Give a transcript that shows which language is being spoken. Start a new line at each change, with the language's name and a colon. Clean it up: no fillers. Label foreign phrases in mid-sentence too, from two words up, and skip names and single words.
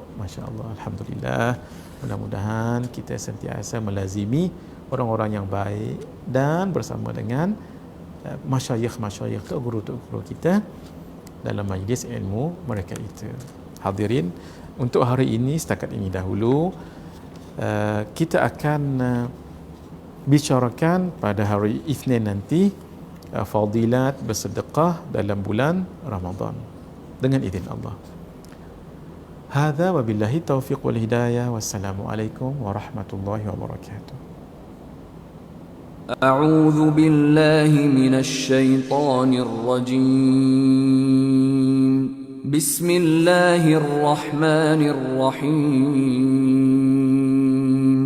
Malay: Masya-Allah, alhamdulillah. Mudah-mudahan kita sentiasa melazimi orang-orang yang baik dan bersama dengan masyayikh Tok Guru kita dalam majlis ilmu mereka itu. Hadirin, untuk hari ini setakat ini dahulu. Kita akan bicarakan pada hari Isnin nanti fadilat bersedekah dalam bulan Ramadan dengan izin Allah.
Arabic: هذا وبالله التوفيق والهداية. والسلام عليكم ورحمة الله وبركاته. أعوذ بالله من الشيطان الرجيم. بسم الله الرحمن الرحيم.